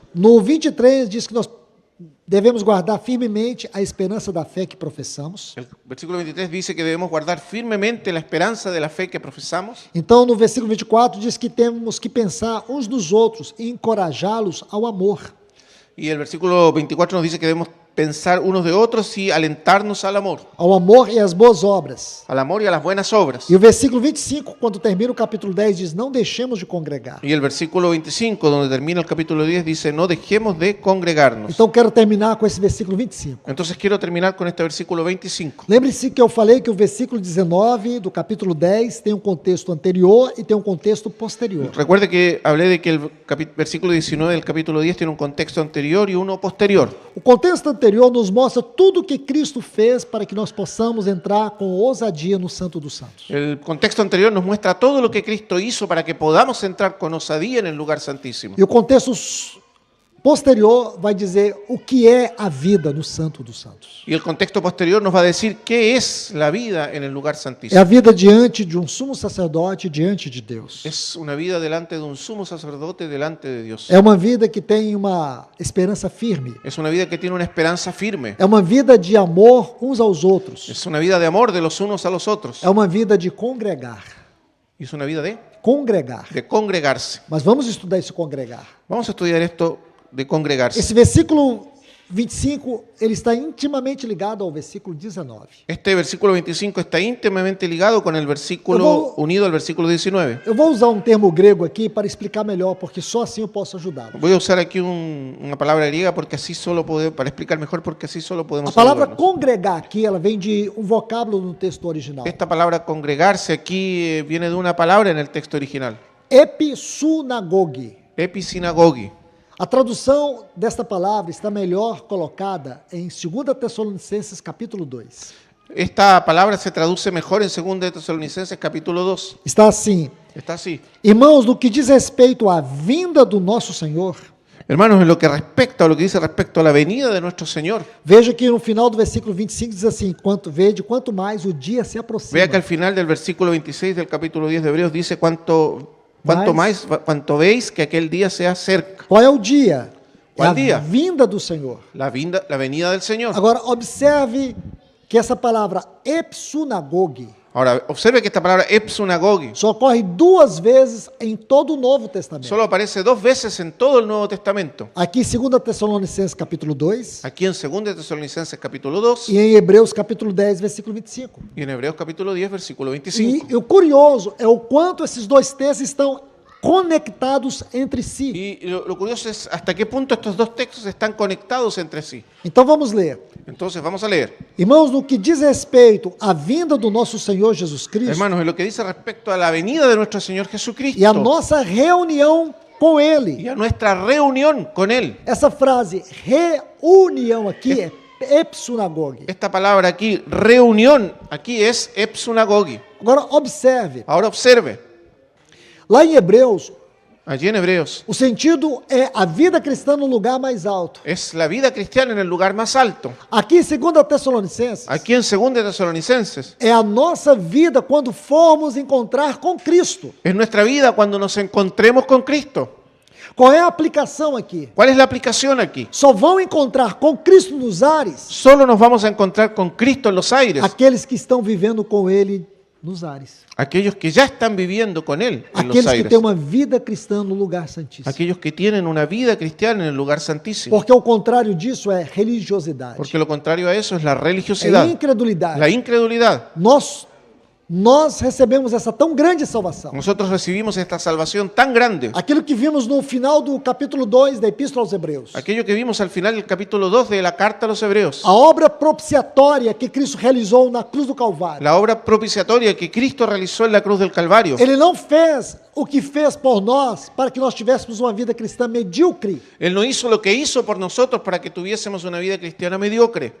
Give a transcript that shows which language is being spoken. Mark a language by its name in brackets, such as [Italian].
[Portuguese] No 23 diz que nós devemos guardar firmemente a esperança da fé que professamos. [Spanish] El versículo 23 dice que debemos guardar firmemente la esperanza de la fe que profesamos. [Portuguese] Então, no versículo 24 diz que temos que pensar uns nos outros e encorajá-los ao amor. [Spanish] Y el versículo 24 nos dice que debemos pensar unos de otros y alentarnos al amor [Portuguese] E às boas obras. [Spanish] y a las buenas obras. [Portuguese] E o versículo 25, quando termina o capítulo 10, diz: não deixemos de congregar. [Spanish] Y el versículo 25, donde termina el capítulo 10, dice, no dejemos de congregarnos. [Portuguese] Então, quero terminar com esse versículo 25. [Spanish] Entonces quiero terminar con este versículo 25. [Portuguese] Lembre-se que eu falei que o versículo 19 do capítulo 10 tem um contexto anterior e tem um contexto posterior. [Spanish] Recuerde que hablé de que el versículo 19 del capítulo 10 tiene un contexto anterior y uno posterior. [Portuguese] O contexto anterior nos mostra tudo o que Cristo fez para que nós possamos entrar com ousadia no Santo dos Santos. [Spanish] El contexto anterior nos muestra todo lo que Cristo hizo para que podamos entrar con osadía en el lugar santísimo. [Portuguese] E o contexto posterior vai dizer o que é a vida no Santo dos Santos. [Spanish] Y el contexto posterior nos va a decir qué es la vida en el lugar [Portuguese] É a [Spanish] santísimo. [Portuguese] vida diante de um sumo sacerdote, diante de Deus. [Spanish] Es una vida delante de un sumo sacerdote, delante de Dios. [Portuguese] É uma vida que tem uma esperança firme. [Spanish] Es una vida que tiene una esperanza firme. [Portuguese] É uma vida de amor uns aos outros. [Spanish] Es una vida de amor de los unos a los otros. [Portuguese] É uma vida de congregar. [Spanish] Es una vida de congregarse. [Portuguese] Mas vamos estudar esse congregar. [Spanish] Vamos a estudiar esto de congregarse. [Portuguese] Esse versículo 25, ele está intimamente ligado ao versículo 19. [Spanish] Este versículo 25 está íntimamente ligado con el versículo, unido al versículo 19. [Portuguese] Eu vou usar um termo grego aqui para explicar melhor, porque só assim eu posso ajudá-lo. [Spanish] Voy a usar aquí una palabra griega porque así solo para explicar mejor, porque así solo [Portuguese] A [Spanish] podemos [Portuguese] palavra [Spanish] ayudarnos. [Portuguese] congregar aqui, ela vem de um vocábulo no texto original. [Spanish] Esta palabra congregarse aquí viene de una palabra en el texto original, [Portuguese] Episunagoge. [Spanish] episinagogi. [Portuguese] A tradução desta palavra está melhor colocada em 2 Tessalonicenses capítulo 2. [Spanish] Esta palabra se traduce mejor en 2 Tesalonicenses capítulo 2. [Portuguese] Está assim: [Spanish] Está así. [Portuguese] irmãos, no que diz respeito à vinda do nosso Senhor, [Spanish] Hermanos, en lo que respecta, o lo que dice respecto a la venida de nuestro Señor, [Portuguese] veja que no final do versículo 25 diz assim: quanto mais o dia se aproxima. [Spanish] vea que al final del versículo 26 del capítulo 10 de Hebreos dice cuanto veis que aquel día se acerca. [Portuguese] Qual é o dia? Qual é a dia? vinda do Senhor. [Spanish] La venida del Señor. [Portuguese] Agora, observe que essa palavra epsunagoge [Spanish] Ahora, observe que esta palabra epsunagogi [Portuguese] só ocorre 2 vezes em todo o Novo Testamento. [Spanish] solo aparece 2 veces en todo el Nuevo Testamento. [Portuguese] Aqui em 2 Tessalonicenses capítulo 2 [Spanish] Aquí en 2 Tesalonicenses capítulo 2 [Portuguese] e em Hebreus capítulo 10, versículo 25. [Spanish] y en Hebreos capítulo 10, versículo 25. [Portuguese] E o curioso é o quanto esses dois textos estão conectados entre si. [Spanish] Y lo curioso es hasta qué punto estos dos textos están conectados entre sí. [Portuguese] Então vamos ler. [Spanish] Entonces vamos a leer. [Portuguese] Irmãos, no que diz respeito à vinda do nosso Senhor Jesus Cristo [Spanish] Hermanos, en lo que dice respecto a la venida de nuestro Señor Jesucristo [Portuguese] e a nossa reunião com Ele. [Spanish] y a nuestra reunión con Él. [Portuguese] Essa frase, reunião aqui é epsunagoge. [Spanish] Esta palabra aquí, reunión, aquí es epsunagogi. [Portuguese] Agora observe, [Spanish] Ahora observe, [Portuguese] lá em Hebreus, [Spanish] Allí en Hebreos [Portuguese] O sentido é a vida cristã no lugar mais alto. [Spanish] es la vida cristiana en el lugar más alto. [Portuguese] Aqui em 2 Tessalonicenses, [Spanish] Aquí en 2 Tesalonicenses [Portuguese] é a nossa vida quando formos encontrar com Cristo. [Spanish] es nuestra vida cuando nos encontremos con Cristo. [Portuguese] Qual é a aplicação aqui? [Spanish] ¿Cuál es la aplicación aquí? [Portuguese] Só vão encontrar com Cristo nos ares [Spanish] Solo nos vamos a encontrar con Cristo en los aires, [Portuguese] aqueles que estão vivendo com Ele nos ares. [Spanish] aquellos que ya están viviendo con Él en los [Portuguese] Aqueles que [Spanish] aires, [Portuguese] têm uma vida cristã no lugar santíssimo. [Spanish] aquellos que tienen una vida cristiana en el lugar santísimo. [Portuguese] Porque o contrário disso é religiosidade, [Spanish] Porque lo contrario a eso es la [Portuguese] é [Spanish] religiosidad, [Portuguese] incredulidade. [Spanish] la incredulidad. [Portuguese] Nós recebemos essa tão grande salvação. [Spanish] Nosotros recibimos esta salvación tan grande, [Portuguese] Aquilo que vimos no final do capítulo 2 da Epístola aos Hebreus. [Spanish] aquello que vimos al final del capítulo 2 de la carta a los Hebreos, [Portuguese] A obra propiciatória que Cristo realizou na cruz do Calvário. [Spanish] la obra propiciatoria que Cristo realizó en la cruz del Calvario. [Portuguese] Ele não fez o que fez por nós para que nós tivéssemos uma vida cristã medíocre. [Spanish] Él no hizo lo que hizo por nosotros para que tuviésemos una vida cristiana mediocre.